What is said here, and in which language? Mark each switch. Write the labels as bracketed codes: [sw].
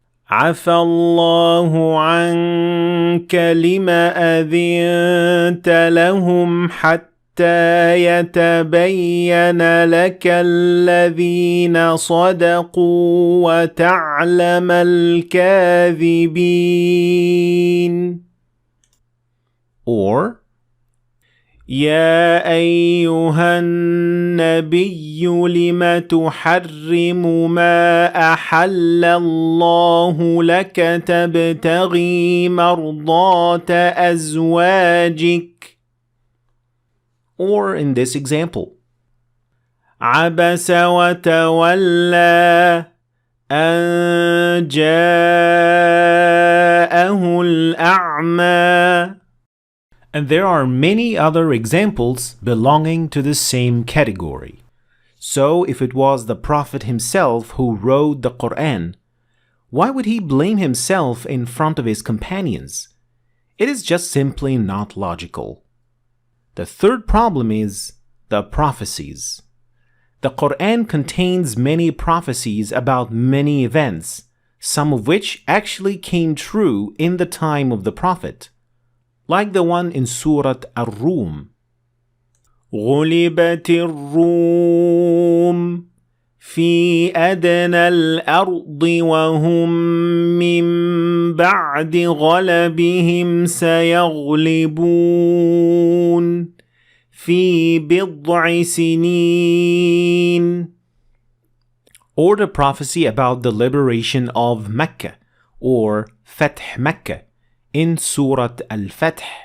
[ar] عفى الله عنك لما أذنت لهم حتى يتبين لك الذين صدقوا وتعلم الكاذبين. Or يا أيها النبي لم تحرم ما أحل الله لك تبتغي مرضات أزواجك. [en] Or in this example, [ar] عبس وتولى أن جاءه الأعمى. [en] And there are many other examples belonging to the same category. So if it was the Prophet himself who wrote the Quran, why would he blame himself in front of his companions? It is just simply not logical. The third problem is the prophecies. The Quran contains many prophecies about many events, some of which actually came true in the time of the Prophet, like the one in Surah Ar-Rum. [ar] غُلِبَتِ الرُّومُ في أدنى الأرض وهم من بعد غلبهم سيغلبون في بضع سنين. [en] Or the prophecy about the liberation of Mecca, or Fath Mecca, in Surah Al-Fath.